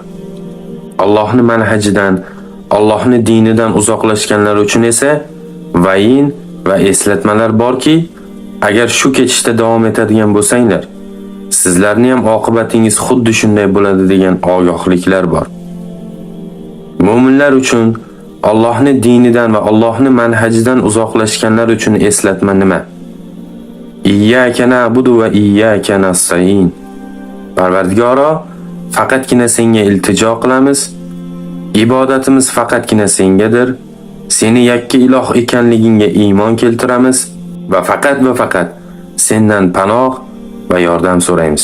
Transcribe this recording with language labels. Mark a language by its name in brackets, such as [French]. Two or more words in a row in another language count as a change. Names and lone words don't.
[Uzbek] Allohning manhajidan, Allohning dinidan uzoqlashganlar uchun esa vayin va eslatmalar borki, agar shu ketishda davom etadigan bo'lsanglar, sizlarning ham oqibatingiz xuddi shunday bo'ladi degan ogohliklar bor. Mu'minlar uchun Allohning dinidan va Allohning manhajidan uzoqlashganlar uchun eslatma nima? [Arabic] إياك نعبد وإياك نستعين. [Uzbek] Parvardigoro, faqatgina senga iltijo qilamiz. Ibodatimiz faqatgina sengadir. Seni yakka iloh ekanligingga iymon keltiramiz va faqat sendan panoh va yordam so'raymiz.